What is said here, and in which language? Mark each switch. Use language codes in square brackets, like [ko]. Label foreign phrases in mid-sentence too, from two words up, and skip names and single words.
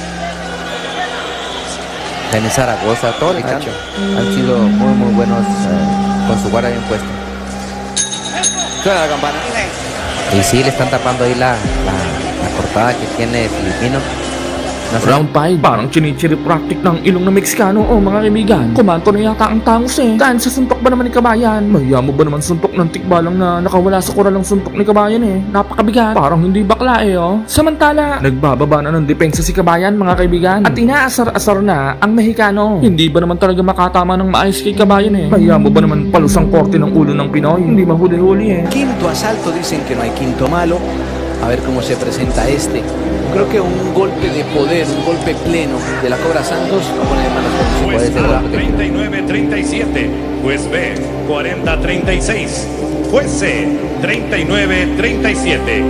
[es] René Zaragoza, todos los Nacho. han sido muy buenos con su guardia bien puesta. Suena la campana. Y sí, le están tapando ahí la cortada que tiene Filipino. No sé, [tl] Round 5, parang chinichiripractic ng ilong ng Meksikano mga kaibigan. Kumanto na yata ang tangos Dahil sa suntok ba naman ni kabayan? Mahiya mo ba naman suntok ng tikbalang na nakawala sa kuralang suntok ni kabayan Napakabigat. Parang hindi bakla Samantala, nagbababa na ng depensa si kabayan mga kaibigan. At inaasar-asar na ang Mexicano. Hindi ba naman talaga makatama ng maayos kay kabayan Mahiya mo ba naman palusang korte ng ulo ng Pinoy? Hindi mahuli-huli [es] Quinto asalto, dicen que no hay quinto malo. A ver cómo se presenta este. Creo que un golpe de poder, un golpe pleno de la Cobra Santos lo pone de malas condiciones. Puede Juez ser A, golpe que- 39-37. Juez B, 40-36. Juez C, 39-37.